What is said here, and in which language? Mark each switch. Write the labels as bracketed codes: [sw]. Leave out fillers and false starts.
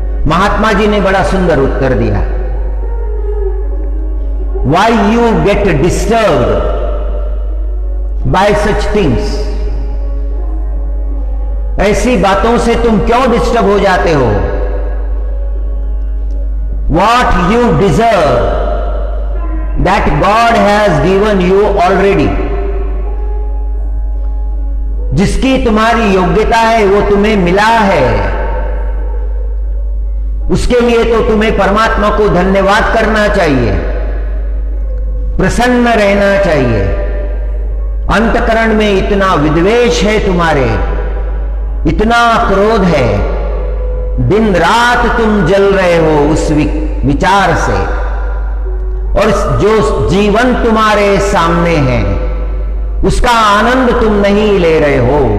[hi] महात्मा जी ने बड़ा सुंदर उत्तर दिया, [en] Why you get disturbed by such things. [hi] ऐसी बातों से तुम क्यों डिस्टर्ब हो जाते हो? [en] What you deserve that God has given you already। [hi] जिसकी तुम्हारी योग्यता है वो तुम्हें मिला है, उसके लिए तो तुम्हें परमात्मा को धन्यवाद करना चाहिए, प्रसन्न रहना चाहिए। अंतकरण में इतना विद्वेष है तुम्हारे, इतना क्रोध है, दिन रात तुम जल रहे हो उस विचार से, और जो जीवन तुम्हारे सामने है उसका आनंद तुम नहीं ले रहे हो।